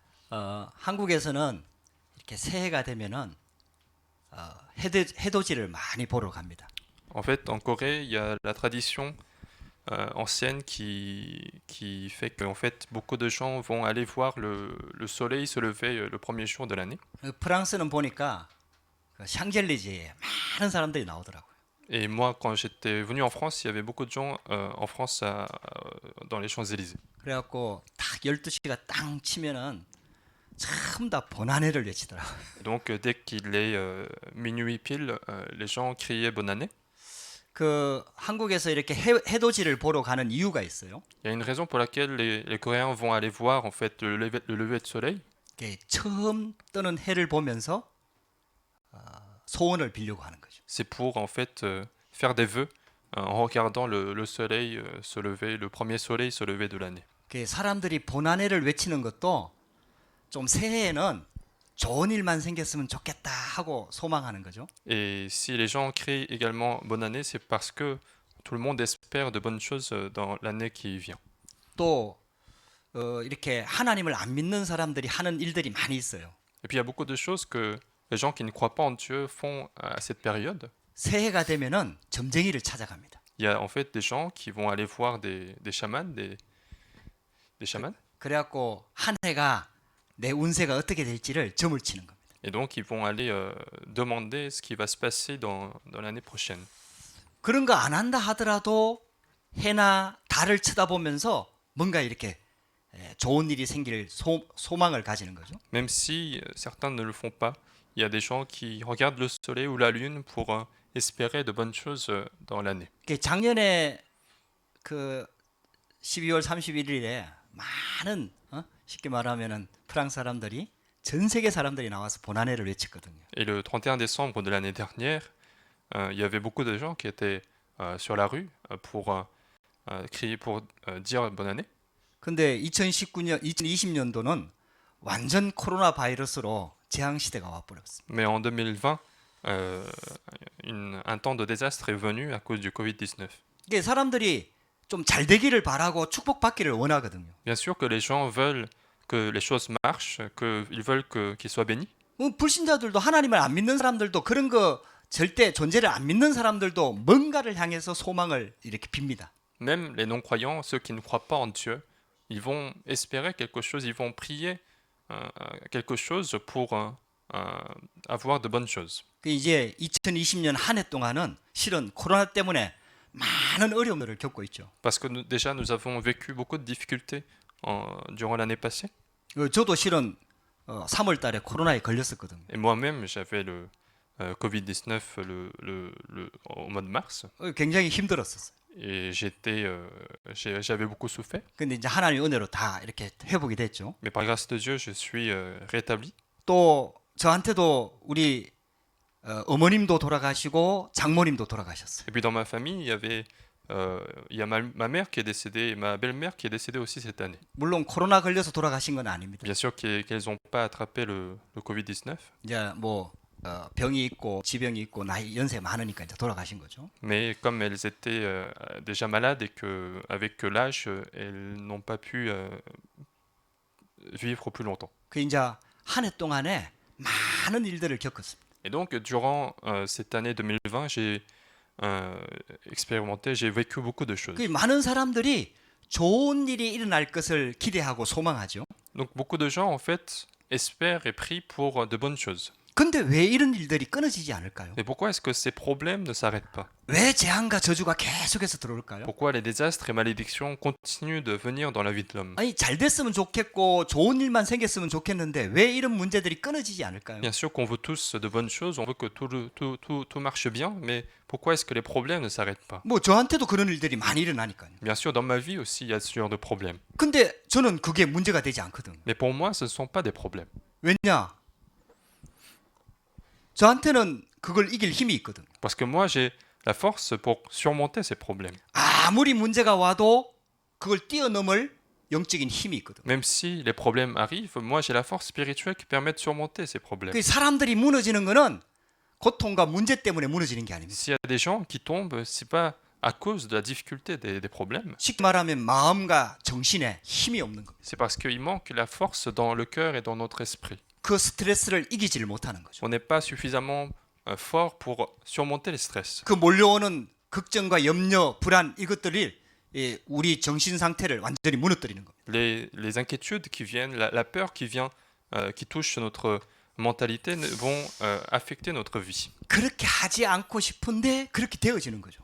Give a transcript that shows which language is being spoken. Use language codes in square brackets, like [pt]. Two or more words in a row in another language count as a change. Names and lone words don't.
[ko] 한국에서는 이렇게 새해가 되면은 해돋이를 많이 보러 갑니다. [fr] En fait, en Corée, il y a la tradition ancienne qui fait que en fait, beaucoup de gens vont aller voir le soleil se lever le premier jour de l'année. [ko] 프랑스는 보니까 그 샹젤리제에 많은 사람들이 나오더라고요. [fr] Et moi, quand j'étais venu en France, il y avait beaucoup de gens en France dans les Champs-Élysées. [ko] 그래갖고 딱 12시가 땅 치면은 전부 다 [fr] bonanné [ko] 를 외치더라고요. [fr] Donc, dès qu'il est minuit pile, les gens criaient bonne année. [ko] 그 한국에서 이렇게 해돋이를 보러 가는 이유가 있어요. [fr] Il y a une raison pour laquelle les Coréens vont aller voir en fait le lever de soleil. [ko] 이게 처음 뜨는 해를 보면서 소원을 빌려고 하는 거죠. [fr] C'est pour en fait faire des vœux en regardant le soleil se lever, le premier soleil se lever de l'année. [ko] 그 사람들이 [fr] bonanné [ko] 를 외치는 것도 좀 새해에는 좋은 일만 생겼으면 좋겠다 하고 소망하는 거죠. [fr] Et si les gens crient également bonne année, c'est parce que tout le monde espère de bonnes choses dans l'année qui vient. [ko] 또 이렇게 하나님을 안 믿는 사람들이 하는 일들이 많이 있어요. [fr] Et puis il y a beaucoup de choses que les gens qui ne croient pas en Dieu font à cette période. [ko] 새해가 되면은 점쟁이를 찾아갑니다. [fr] Il y a en fait des gens qui vont aller voir des chamans, des chamans. [ko] 그래갖고 한 해가 내 운세가 어떻게 될지를 점을 치는 겁니다. [fr] Et donc ils vont aller demander ce qui va se passer dans l'année prochaine. [ko] 그런 거 안 한다 하더라도 해나 달을 쳐다보면서 뭔가 이렇게 좋은 일이 생길 소망을 가지는 거죠. [fr] Même si certains ne le font pas, il y a des gens qui regardent le soleil ou la lune pour espérer de bonnes choses dans l'année. [ko] 작년에 그 12월 31일에 많은 쉽게 말하면은 프랑스 사람들이 전 세계 사람들이 나와서 [fr] bonanné [ko] 를 외쳤거든요. [fr] Et le 31 décembre de l'année dernière, il y avait beaucoup de gens qui étaient sur la rue pour crier, pour dire bonne année. [ko] 근데 2020년도는 완전 코로나 바이러스로 재앙 시대가 와버렸습니다. [fr] Mais en 2020, un temps de désastre est venu à cause du Covid-19. [ko] 이게 사람들이 좀 잘 되기를 바라고 축복받기를 원하거든요. [fr] Bien sûr que les gens veulent que les choses marchent, qu'ils veulent qu'ils soient bénis. [ko] 불신자들도 하나님을 안 믿는 사람들도 그런 거 절대 존재를 안 믿는 사람들도 뭔가를 향해서 소망을 이렇게 빕니다. [fr] Même les non-croyants, ceux qui ne croient pas en Dieu, ils vont espérer quelque chose, ils vont prier quelque chose pour avoir de bonnes choses. [ko] 이제 2020년 한 해 동안은 실은 코로나 때문에 많은 어려움들을 겪고 있죠. [fr] Parce que déjà, nous avons vécu beaucoup de difficultés durant l'année passée. [ko] 저도 실은 3월 달에 코로나에 걸렸었거든요. [fr] Et moi-même, j'avais le Covid-19 au mois de mars. [ko] 굉장히 힘들었었어요. [fr] Et j'avais beaucoup souffert. [ko] 근데 이제 하나님의 은혜로 다 이렇게 회복이 됐죠. [fr] Mais par grâce de Dieu, je suis rétabli. [ko] 또 저한테도 우리 어머님도 돌아가시고 장모님도 돌아가셨어요. [fr] Et puis dans ma famille, il y a ma mère qui est décédée et ma belle-mère qui est décédée aussi cette année. [ko] 물론 코로나 걸려서 돌아가신 건 아닙니다. [fr] Bien sûr qu'elles n'ont pas attrapé le Covid-19. [ko] 이제 뭐 병이 있고 지병이 있고 나이 연세 많으니까 이제 돌아가신 거죠. [fr] Mais comme elles étaient déjà malades et qu'avec l'âge, elles n'ont pas pu vivre plus longtemps. [ko] 그 이제 한 해 동안에 많은 일들을 겪었습니다. [fr] Et donc, durant cette année 2020, j'ai expérimenté, j'ai vécu beaucoup de choses. [ko] 그 많은 사람들이 좋은 일이 일어날 것을 기대하고 소망하죠. [fr] Donc, beaucoup de gens, en fait, espèrent et prient pour de bonnes choses. [ko] 근데 왜 이런 일들이 끊어지지 않을까요? [fr] Mais pourquoi est-ce que ces problèmes ne s'arrêtent pas? [ko] 왜 재앙과 저주가 계속해서 들어올까요? [fr] Pourquoi les désastres et malédictions continuent de venir dans la vie de l'homme? [ko] 아니 잘 됐으면 좋겠고 좋은 일만 생겼으면 좋겠는데 왜 이런 문제들이 끊어지지 않을까요? [fr] Bien sûr qu'on veut tous de bonnes choses, on veut que tout marche bien, mais pourquoi est-ce que les problèmes ne s'arrêtent pas? [ko] 뭐 저한테도 그런 일들이 많이 일어나니까요. [fr] Bien sûr, dans ma vie aussi, il y a ce genre de problèmes. [ko] 근데 저는 그게 문제가 되지 않거든요. [fr] Mais pour moi, ce ne sont pas des problèmes. [ko] 왜냐? 저한테는 그걸 이길 힘이 있거든요. [fr] Parce que moi, j'ai la force pour surmonter ces problèmes. [ko] 아무리 문제가 와도 그걸 뛰어넘을 영적인 힘이 있거든요. [fr] Même si les problèmes arrivent, moi j'ai la force spirituelle qui permet de surmonter ces problèmes. [ko] 그 사람들이 무너지는 거는 고통과 문제 때문에 무너지는 게 아닙니다. [fr] S'il y a des gens qui tombent, c'est pas à cause de la difficulté des problèmes, [ko] 쉽게 말하면 마음과 정신에 힘이 없는 겁니다. [fr] c'est parce qu'il manque la force dans le cœur et dans notre esprit. [ko] 그 스트레스를 이기지를 못하는 거죠. [fr] On n'est pas suffisamment fort pour surmonter les stress. [ko] 그 몰려오는 걱정과 염려, 불안 이것들이 우리 정신 상태를 완전히 무너뜨리는 겁니다. [fr] Les inquiétudes qui viennent, la peur qui vient, qui touche notre mentalité vont affecter notre vie. [ko] 그렇게 하지 않고 싶은데 그렇게 되어지는 거죠.